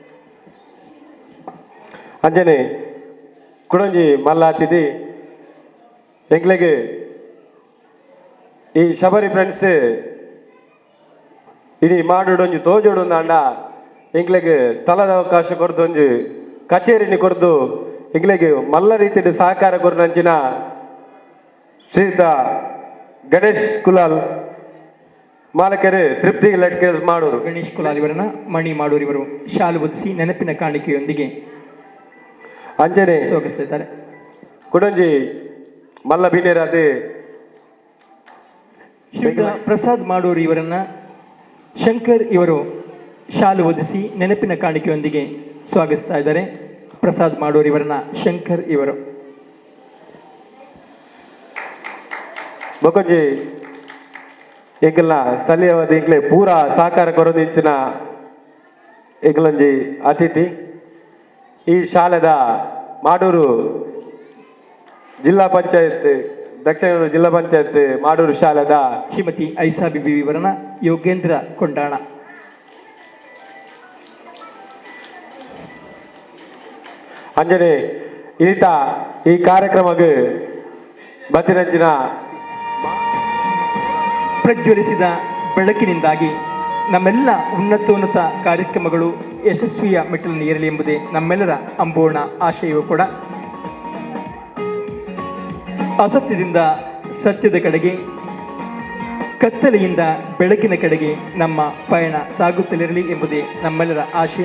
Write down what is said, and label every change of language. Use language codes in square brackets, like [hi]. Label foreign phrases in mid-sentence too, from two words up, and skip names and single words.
[tcy] ಅಂಜನೆ ಕುಡಂಜಿ ಮಲ್ಲ ಅತಿಥಿ ಎಂಗ್ಲೆಗೆ ಈ ಶಬರಿ ಫ್ರೆಂಡ್ಸ್ ಇಡೀ ಮಾಡೊಂಜಿ ತೋಜೋಡು ಅಂಡ ಎಂಗ್ಲೆಗೆ ಸ್ಥಳದ ಅವಕಾಶ ಕೊರ್ದೊಂಜಿ ಕಚೇರಿನಿ ಕೊರ್ದು ಎಂಗ್ಲೆಗೆ ಮಲ್ಲ ರೀತಿಯ ಸಹಕಾರ ಕೊರ್ನಂಚಿನ ಶ್ರೀಯುತ ಗಣೇಶ್ ಕುಲಾಲ್ ಮಾಲಕೆರೆ ತೃಪ್ತಿ ಲಟ್ಕೇಸ್ ಮಾಡೂರು. [kn] ಗಣೇಶ್ ಕುಲಾಲ್ ಇವರನ್ನ ಮಣಿ ಮಾಡೂರು ಇವರು ಶಾಲು ಹೊದಿಸಿ ನೆನಪಿನ ಕಾಣಿಕೆಯೊಂದಿಗೆ [tcy] ಅಂಜನೆ [kn] ಸ್ವಾಗತಿಸಿದ್ದಾರೆ. [tcy] ಕುಡಂಜಿ ಮಲ್ಲ ಬಿನೇರಾದೆ [kn] ಶ್ರೀಯುತ ಪ್ರಸಾದ್ ಮಾಡೂರು ಇವರನ್ನ ಶಂಕರ್ ಇವರು ಶಾಲು ಹೊದಿಸಿ ನೆನಪಿನ ಕಾಣಿಕೆಯೊಂದಿಗೆ ಸ್ವಾಗತಿಸ್ತಾ ಇದ್ದಾರೆ. ಪ್ರಸಾದ್ ಮಾಡೂರು ಇವರನ್ನ ಶಂಕರ್ ಇವರು. [tcy] ಬೊಕೊಂಜಿ ಎಂಕಲ್ನ ಸ್ಥಳೀಯವಾದ ಎಂಕ್ಲೆ ಪೂರ ಸಹಕಾರ ಕೊರದಿಂಚಿನ ಎಂಕಲೊಂಜಿ ಅತಿಥಿ ಈ ಶಾಲೆದ ಮಾಡೂರು ಜಿಲ್ಲಾ ಪಂಚಾಯತ್ ದಕ್ಷಿಣ ಜಿಲ್ಲಾ ಪಂಚಾಯತ್ ಮಾಡೂರು ಶಾಲೆದ [kn] ಶ್ರೀಮತಿ ಐಸಾ ಬಿಬಿ ಇವರನ್ನ ಯೋಗೇಂದ್ರ ಕೊಂಡಾಣ. [tcy] ಅಂಜನೆ ಈತ ಈ ಕಾರ್ಯಕ್ರಮಕ್ಕೆ ಬತ್ತಿನಂಚಿನ [kn] ಪ್ರಜ್ವಲಿಸಿದ ಬೆಳಕಿನಿಂದಾಗಿ ನಮ್ಮೆಲ್ಲ ಉನ್ನತೋನ್ನತ ಕಾರ್ಯಕ್ರಮಗಳು ಯಶಸ್ವಿಯ ಮೆಟ್ಟಲನ್ನು ಏರಲಿ ಎಂಬುದೇ ನಮ್ಮೆಲ್ಲರ ಅಂಬೋಣ ಆಶಯವೂ ಕೂಡ. ಅಸತ್ಯದಿಂದ ಸತ್ಯದ ಕಡೆಗೆ, ಕತ್ತಲೆಯಿಂದ ಬೆಳಕಿನ ಕಡೆಗೆ ನಮ್ಮ ಪಯಣ ಸಾಗುತ್ತಲಿರಲಿ ಎಂಬುದೇ ನಮ್ಮೆಲ್ಲರ ಆಶಯ.